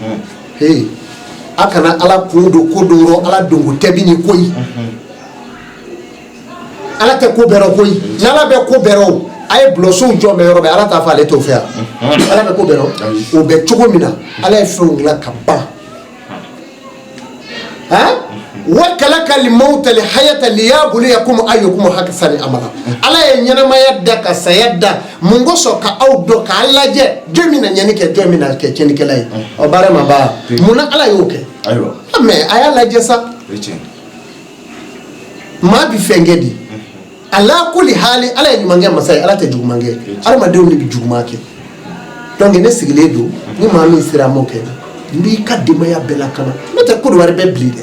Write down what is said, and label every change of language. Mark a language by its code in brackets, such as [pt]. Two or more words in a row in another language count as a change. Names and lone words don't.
[bm] a kana Ala kun don ko dɔ yɔrɔ Ala donko tɛ bi ni ko ye Ala tɛ ko bɛɛ rɔ koyi ni Ala bɛ ko bɛɛ rɔ a ye bulɔsow jɔ mɛ yɔrɔ bɛɛ Ala t'a fɔ ale t'o fɛ yan Ala bɛ ko bɛɛ rɔ o bɛ cogo min na Ala ye fɛnw dilan ka ban [ar] وخلق الموت الحياة ليبلوكم أيكم أحسن عملا [bm] Ala ye ɲɛnamaya da ka saya da mun kosɔn ka aw dɔn k'a lajɛ jɔn min na ɲɛni kɛ jɔn min na kɛ tiɲɛnikɛla ye o baara ma ban mun na Ala y'o kɛ mais a y'a lajɛ sa maa bi fɛn kɛ di ala kulli hali Ala ye ɲuman kɛ masa ye Ala tɛ juguman kɛ adamadenw de bɛ juguman kɛ donc ne sigilen don ni maa min sera m'o kɛ n b'i ka denbaya bɛɛ lakana n'o tɛ Côte d'Ivoire bɛ bilen dɛ